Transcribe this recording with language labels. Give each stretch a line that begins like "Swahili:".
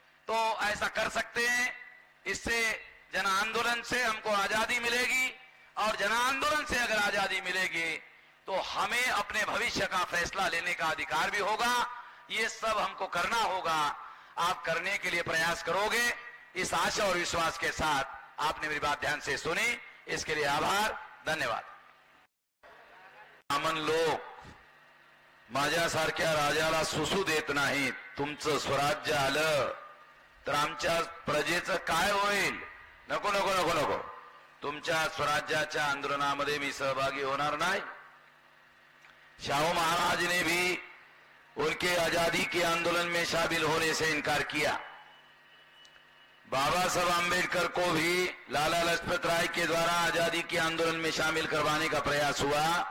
Hindi: तो ऐसा कर सकते हैं। इससे जन आंदोलन से हमको आजादी मिलेगी, और जन आंदोलन से अगर आजादी मिलेगी तो हमें अपने भविष्य का फैसला लेने का अधिकार भी होगा। ये सब हमको करना होगा। आप करने के लिए प्रयास करोगे, इस आशा और विश्वास के साथ आपने मेरी बात ध्यान से सुनी, इसके लिए आभार, धन्यवाद।
Marathi: ब्राह्मण लोक माझ्यासारख्या राजाला सुसू देत नाहीत। तुमचं स्वराज्य आलं तर आमच्या प्रजेचं काय होईल? नको नको नको नको, तुमच्या स्वराज्याच्या आंदोलनामध्ये मी सहभागी होणार नाही।
Hindi: शाहू महाराज ने भी उनके आजादी के आंदोलन में शामिल होने से इनकार किया। बाबा साहब आम्बेडकर को भी लाला लाजपत राय के द्वारा आजादी के आंदोलन में शामिल करवाने का प्रयास हुआ।